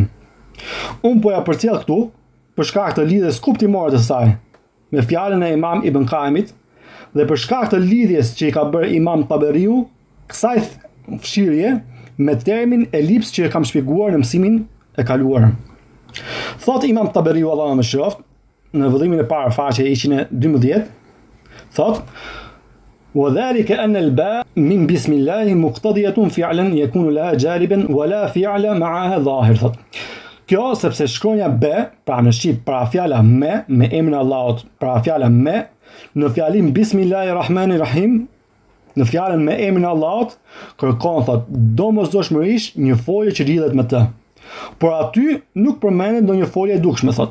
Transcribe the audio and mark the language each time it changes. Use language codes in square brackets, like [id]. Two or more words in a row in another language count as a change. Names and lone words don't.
[sq] Unë po ja përcjell këtu për shkak të lidhjes kuptimore të saj me fjalën e Imam Ibn Qayyimit dhe për shkak të lidhjes që i ka bërë Imam Taberiu kësaj fshirje me termin elips që e kam shpjeguar në mësimin e kaluar. Thot Imam Taberiu, Allahu mëshiroft, në vëllimin e parë faqe 112, thot: [ar] "وذلك أن الباء من بسم الله مقتضية فعلا يكون لها جالبا ولا فعل معها ظاهر." [sq] Thot, kjo sepse shkronja b, pra në shqip para fjala me emrin e Allahut, para fjala me, në fjalim Bismillahirrahmanirrahim, në fjalën me emrin e Allahut, kërkon thot domosdoshmërisht një folje që lidhet me të. Por aty nuk përmendet ndonjë folje e dukshme, thot.